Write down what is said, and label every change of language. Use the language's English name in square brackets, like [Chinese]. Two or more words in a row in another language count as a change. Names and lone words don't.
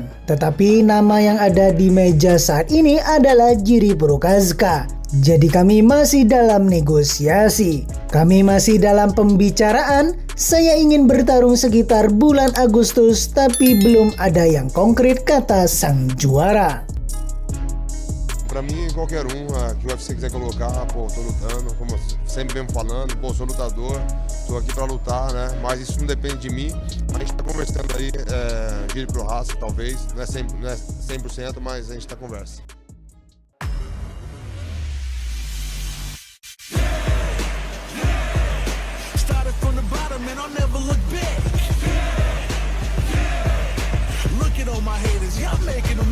[Indonesian] Tetapi nama yang ada di meja saat ini adalah Jiri Prochazka. Jadi kami masih dalam negosiasi. Kami masih dalam pembicaraan. Saya ingin bertarung sekitar bulan Agustus, tapi belum ada yang konkret," kata sang juara. [Portuguese] Pra mim, qualquer que o UFC quiser colocar, pô, tô lutando, como eu sempre venho falando, pô, sou lutador, tô aqui pra lutar, né? Mas isso não depende de mim. A gente tá conversando aí, Jiri Prochazka, talvez, não é 100%, mas a gente tá conversa. [English] Started from the bottom and I'll never look back. Look at all my haters, y'all make